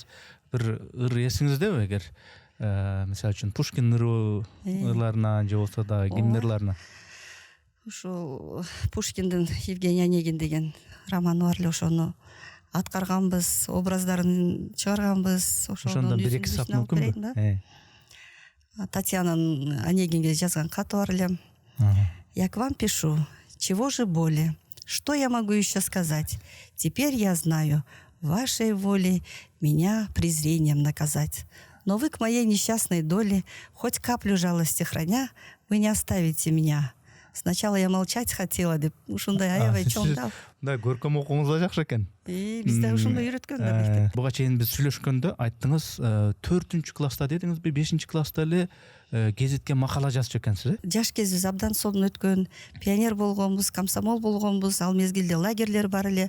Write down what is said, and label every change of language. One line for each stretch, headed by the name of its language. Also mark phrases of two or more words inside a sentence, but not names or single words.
Kyrgyz: Бир ыр эсиңиздеби эгер мисалы үчүн Пушкин ырларына же болсо да кимдин ырларына? Ошол Пушкиндин Евгений Онегин деген романы бар эле, ошону аткарганбыз, образдарын чыгарганбыз. Ошондон бир-эки сап мүмкүнбү? Татьянанын Онегинге жазган каты бар эле.
Russian: Я к вам пишу, чего же боли? Что я могу еще сказать? Теперь я знаю, вашей волей меня презрением наказать. Но вы к моей несчастной доле, хоть каплю жалости храня, вы не оставите меня. Сначала я молчать хотела
Kyrgyz: деп ушундай аябай чоң да. Да, көркөм окуңуз да жакшы экен. Бизде ушундай үйрөткөн да мектеп. Буга чейин биз сүйлөшкөндө айттыңыз, 4-класста дедиңизби, 5-класста эле гезитке макала жазчу экенсиз, Жаш кезибиз абдан сонун өткөн, пионер болгонбуз, комсомол болгонбуз, ал мезгилде лагерлер бар эле.